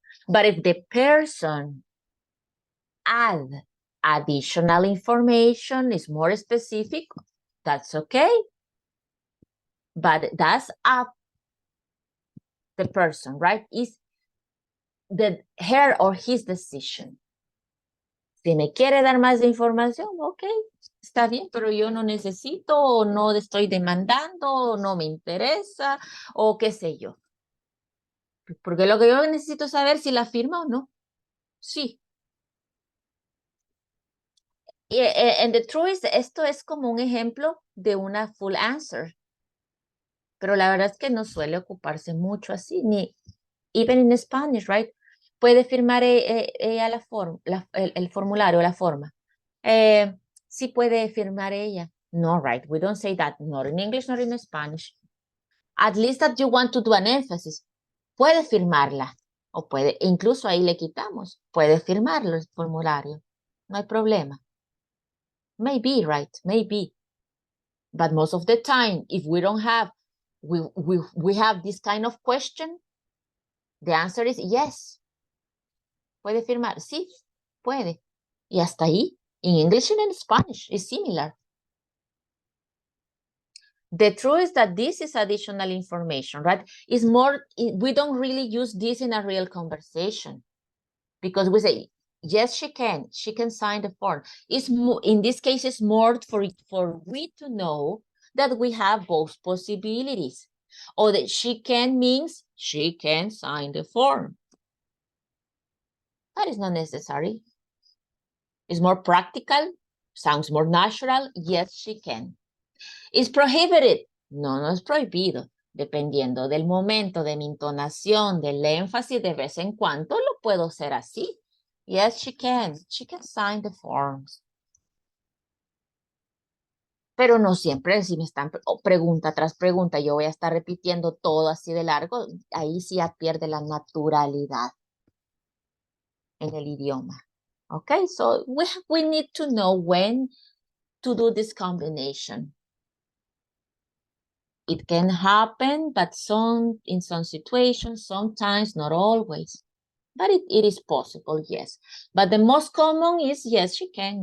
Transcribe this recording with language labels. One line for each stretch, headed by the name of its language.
English: But if the person add additional information, is more specific, that's okay. But that's up the person, right? Is her or his decision.
Spanish: Si me quiere dar más información, ok, está bien, pero yo no necesito, o no estoy demandando, o no me interesa, o qué sé yo. Porque lo que yo necesito saber si la firma o no. Sí.
English: And the truth is,
Spanish: esto es como un ejemplo de una full answer. Pero la verdad es que no suele ocuparse mucho así, ni
English: even in Spanish, right?
Spanish: Puede firmar ella el formulario, la forma. Sí puede firmar ella. No, right?
English: We don't say that. Not in English, not in Spanish. At least that you want to do an emphasis.
Spanish: Puede firmarla. O puede, incluso ahí le quitamos. Puede firmarlo el formulario. No hay problema.
English: Maybe, right? Maybe. But most of the time, if we don't have, we have this kind of question, the answer is yes.
Spanish: ¿Puede firmar? Sí, puede. Y hasta ahí.
English: In English and in Spanish, is similar. The truth is that this is additional information, right? It's more, we don't really use this in a real conversation because we say, yes, she can sign the form. It's more, in this case, it's more for we to know that we have both possibilities. Or that she can means she can sign the form. That is not necessary. It's more practical, sounds more natural. Yes, she can. Is prohibited.
Spanish: No, no es prohibido. Dependiendo del momento, de mi entonación, del énfasis, de vez en cuando lo puedo hacer así.
English: Yes, she can. She can sign the forms.
Spanish: Pero no siempre, si me están pregunta tras pregunta, yo voy a estar repitiendo todo así de largo, ahí sí ya pierde la naturalidad en el idioma.
English: Okay, so we need to know when to do this combination. It can happen, but in some situations, sometimes, not always. But it is possible, yes. But the most common is, yes, she can.